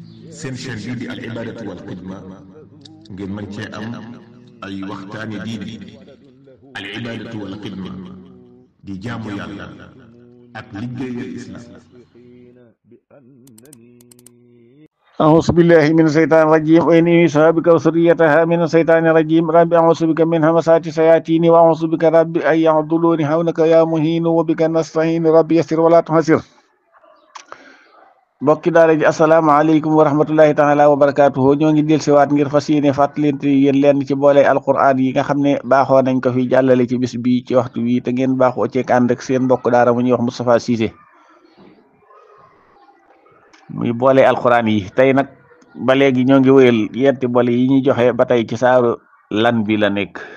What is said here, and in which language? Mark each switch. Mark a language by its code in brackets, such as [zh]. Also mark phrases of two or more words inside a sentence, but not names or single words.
[wo] seen chaîne bii di al ibadatu wal xidma ngeen mën cee am ay waxtaani diine. al ibadatu wal xidma di jaamu yàlla ak liggéeyal islam. [ar] أعوذ بالله من الشيطان الرجيم وإني أعيذها بك وذريتها من الشيطان الرجيم رب أعوذ بك من همزات الشياطين وأعوذ بك رب أن يحضرون حولك يا مهين وبك نستعين رب يسر ولا تعسر. [wo] mbokki daara ji [ar] السلام عليكم ورحمة الله تعالى وبركاته [wo] ñoo ngi del siwaat ngir fas yéene fàttalante yéen leen ci boole alquran yi nga xam ne baaxoo nañ ko fi jàllale ci bis bi ci waxtu wi te ngeen baaxoo ceeg ànd ak seen mbokk daara mu ñuy wax Moustapha Cissé muy boole alquran yi tey nag ba léegi ñoo ngi wéyal yenti boole yi ñuy joxe ba tey ci saaru lan bi la nekk.